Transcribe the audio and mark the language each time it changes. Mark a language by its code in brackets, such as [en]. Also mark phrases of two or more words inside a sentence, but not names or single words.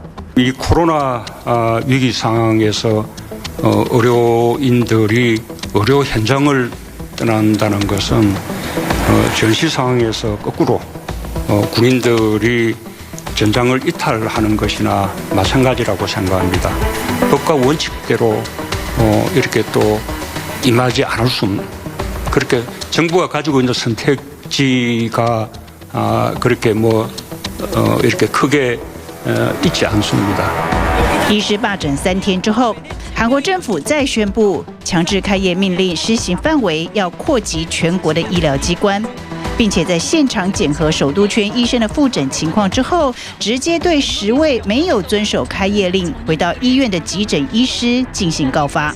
[ko] 이 코로나 위기 상황에서 의료인들이 의료 현장을 떠난다는 것은 전시 상황에서 거꾸로 군인들이 전장을 이탈하는 것이나 마찬가지라고 생각합니다. 법과 원칙대로 이렇게 또 임하지 않을 수 없는, 그렇게 정부가 가지고 있는 선택지가 그렇게 이렇게 크게 있지 않습니다. [zh] 医师罢诊3天之后，韩国政府再宣布强制开业命令施行范围要扩及全国的医疗机关，并且在现场检核首都圈医生的复诊情况之后，直接对10位没有遵守开业令回到医院的急诊医师进行告发。